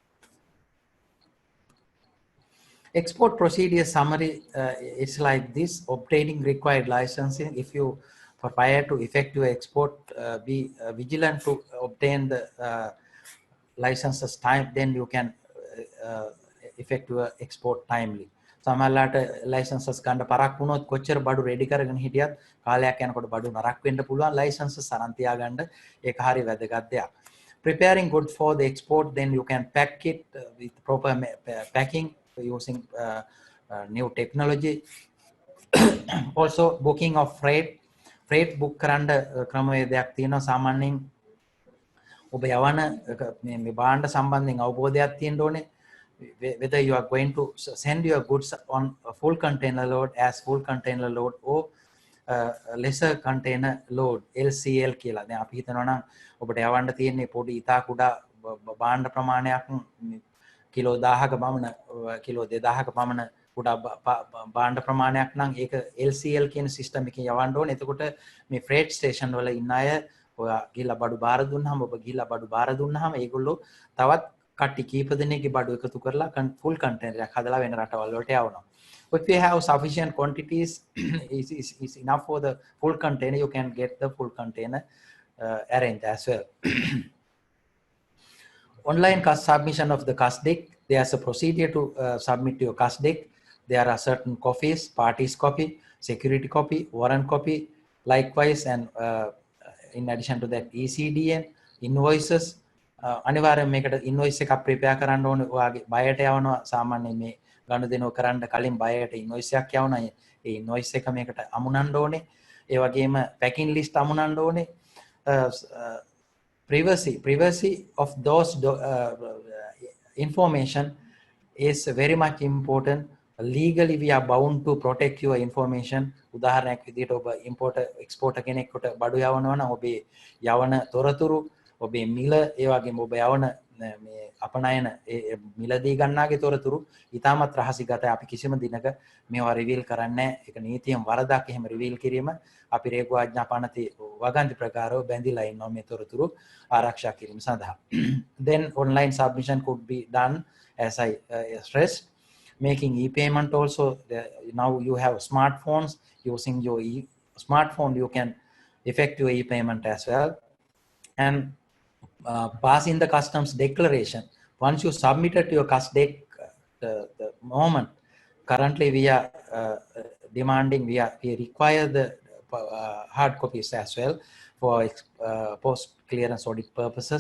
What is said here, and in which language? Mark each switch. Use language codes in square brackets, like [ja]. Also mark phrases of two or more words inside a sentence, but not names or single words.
[en] Export procedure summary is like this: obtaining required licensing. If you prior to effective export, be vigilant to obtain the licenses time, then you can effective export timely. [si] සමහරලාට licenses ගන්න පරක් වුණොත් කොච්චර බඩු රෙඩි කරගෙන හිටියත් කාලයක් යනකොට බඩු නරක් වෙන්න පුළුවන්. licenses අරන් තියාගන්න ඒක හරිය වැදගත් දෙයක්. [en] Preparing good for the export, then you can pack it with proper packing using new technology. Also booking of freight book [si] කරන්න ක්‍රමවේදයක් තියෙනවා. සාමාන්‍යයෙන් ඔබ යවන මේ භාණ්ඩ සම්බන්ධයෙන් අවබෝධයක් තියෙන්න ඕනේ. [en] Whether you are going to send your goods on a full container load, as full container load, or lesser container load, LCL කියලා. [si] දැන් අපි හිතනවා නම් ඔබට යවන්න තියෙන්නේ පොඩි ඉතා කුඩා භාණ්ඩ ප්‍රමාණයක් කිලෝ 1000ක පමණ කිලෝ 2000ක පමණ කුඩා භාණ්ඩ ප්‍රමාණයක් නම් ඒක LCL කියන සිස්ටම් එකකින් යවන්න ඕනේ. එතකොට මේ [en] freight station [si] වල ඉන්න අය ඔයා ගිහලා බඩු බාර දුන්නාම ඔබ ගිහලා බඩු බාර දුන්නාම ඒගොල්ලෝ තවත් කට්ටි කීප දෙනෙක්ගේ බඩු එකතු කරලා [en] full container [si] එකක් හදලා වෙන රටවල් වලට යවනවා. [en] If you have sufficient quantities, is enough for the full container, you can get the full container arranged as well. Online submission of the CUSDEC. There's a procedure to submit your CUSDEC. There are certain copies: parties copy, security copy, warrant copy. Likewise, and in addition to that, ECDN, invoices, [si] අනිවාර්යයෙන් මේකට ඉන්වොයිස් එකක් ප්‍රිපෙයාර් කරන්න ඕනේ. ඔයාගේ බයට යවනවා සාමාන්‍යයෙන් මේ ගනුදෙනුව කරන්න කලින් බයට ඉන්වොයිස් එකක් යවනවා. ඒ ඉන්වොයිස් එක මේකට අමුණන්න ඕනේ. ඒ වගේම [en] packing list [si] අමුණන්න ඕනේ. [en] privacy of those information is very much important. Legally we are bound to protect your information. [si] උදාහරණයක් විදිහට ඔබ [en] importer exporter [si] කෙනෙකුට බඩු යවනවා නම් ඔබේ යවන තොරතුරු, ඔබේ මිල, ඒ වගේම ඔබ යවන මේ අපනයන මිලදී ගන්නාගේ තොරතුරු ඉතාමත් රහසිගතයි. අපි කිසිම දිනක මේවා රිවීල් කරන්නේ නැහැ. ඒක නීතියෙන් වරදක් එහෙම රිවීල් කිරීම. අපි රේගු ආඥා පනති වගන්ති ප්‍රකාරව බැඳිලා ඉන්නවා මේ තොරතුරු ආරක්ෂා කිරීම සඳහා. [en] Then online submission could be done as I stressed. Making e-payment also, now you have smartphones. Using your smartphone you can effect your e-payment as well. And passing the customs declaration, once you submitted your CusDec, the moment currently we are demanding, we require the hard copies as well for post clearance audit purposes.